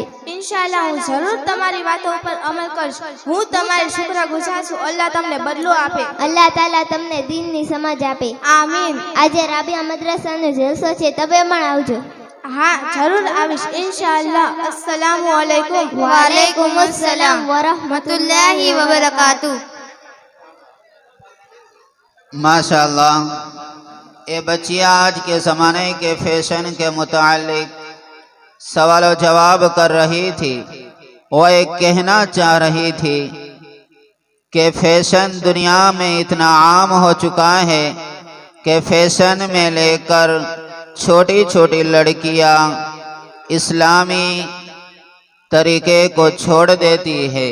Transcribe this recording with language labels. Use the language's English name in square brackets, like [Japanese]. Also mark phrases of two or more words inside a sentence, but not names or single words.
[Gujarati] ઇન્શાલ્લાહ હું જરૂર તમારી વાતો ઉપર અમલ કરીશ. હું તમારી શુક્રગુજાર છું. અલ્લાહ તમને બદલો આપે. અલ્લાહ તાલા તમને દીનની સમજ આપે. આમીન. આજે રાબિયા મદ્રસાનો જલસો છે, તમે પણ આવજો. હા, જરૂર આવીશ ઇન્શાલ્લાહ. [Arabic] السلام عليكم. وعليكم السلام و رحمة الله و بركاته. [Urdu] माशाल्लाह, یہ بچیاں آج کے زمانے کے فیشن کے متعلق سوال جواب کر رہی تھی. وہ ایک کہنا چاہ رہی تھی کہ فیشن دنیا میں اتنا عام ہو چکا ہے کہ فیشن میں لے کر چھوٹی چھوٹی لڑکیاں اسلامی طریقے کو چھوڑ دیتی ہے.